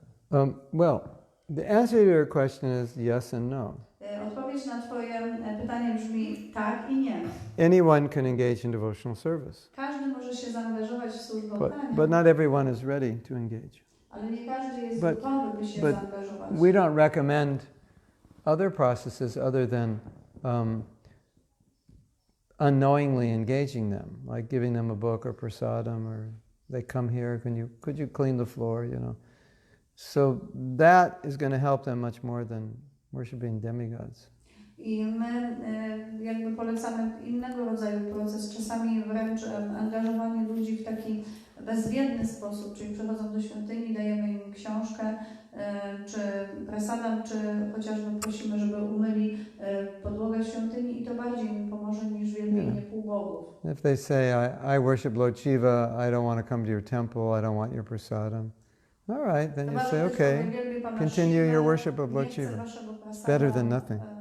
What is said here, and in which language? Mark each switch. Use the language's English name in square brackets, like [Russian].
[English] Well, the answer to your question is yes and no. [Polish] Odpowiedź na twoje pytanie brzmi tak i nie. [English] Anyone can engage in devotional service. [Polish] Każdy może się zaangażować w służbę oddania. [English] But not everyone is ready to engage. [Polish] Ale nie każdy jest gotowy, by się zaangażować. [English] We don't recommend other processes other than unknowingly engaging them, like giving them a book or prasadam, or they come here, could you clean the floor, you know. So that is going to help them much more than worshiping demigods. [Polish] I my jakby polecamy innego rodzaju proces, czasami wręcz angażowanie ludzi w taki bezwiedny sposób, czyli przychodzą do świątyni, dajemy im książkę, czy prasadam, czy chociażby prosimy, żeby umyli podłogę w świątyni i to bardziej im pomoże niż wielbienie półbogów. [English] If they say, I worship Lord Shiva, I don't want to come to your temple, I don't want your prasadam. All right, then you say, okay, continue your worship of Lord Shiva. It's better than nothing.